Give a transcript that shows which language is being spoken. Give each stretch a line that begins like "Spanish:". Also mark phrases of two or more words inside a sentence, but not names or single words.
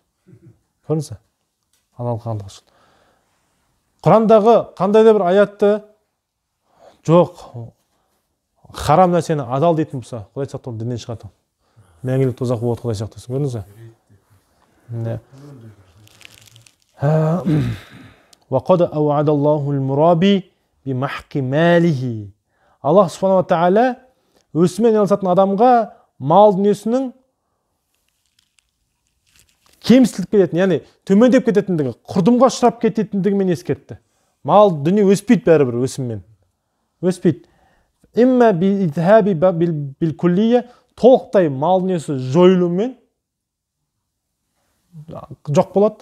Kazakh: Көрдіңіз бе? Адал қылғандығы үшін. Құрандағы қандай да бір аятты жоқ, харам нәрсені адал дейтін болса, Құдай сақтасын, діннен шығады. Мәңгілік тозақ болады, Құдай сақтасын. Көрдіңіз бе?
Arabic: وقد أوعد الله المرابي بمحق ماله.
Kazakh: Аллах Субхана Тағала өсімен айналысатын адамға мал дүниесінің кемсітіліп кететін, яғни төмендеп кететіндігі, құрдымға ұшырап кететіндігімен ескертті. Мал дүние өспейді бәрібір өсіммен. Өспейді.
Arabic: إما بإذهابه بالكلية,
Kazakh: толықтай мал дүниесі жойылумен жоқ болады.